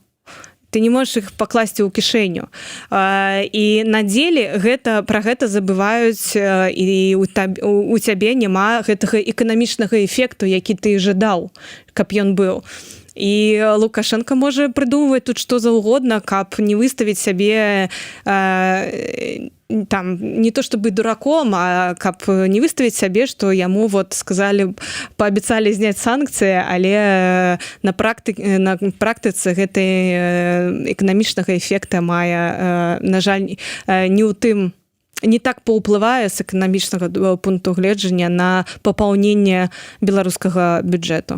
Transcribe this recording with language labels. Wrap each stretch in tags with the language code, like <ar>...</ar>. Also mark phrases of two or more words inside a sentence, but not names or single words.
<be>Ты не можаш іх пакласці ў кішэню. І на дзеле пра гэта забываюць, і у цябе няма гэтага эканамічнага эфекту, які ты жадаў, каб ён быў. І Лукашенко можа прыдумваць тут што заўгодна, каб не выставіць сябе там</be> <ru>не то чтобы дураком,</ru> <be>а каб не выставіць сябе, што яму вот сказалі, паабяцалі зняць санкцыі, але на практыцы гэтай эканамічнага эфекта мае, на жаль, не ў тым, не так паўплывае з эканамічнага пункту гледжання на папаўненне беларускага бюджэту.</be>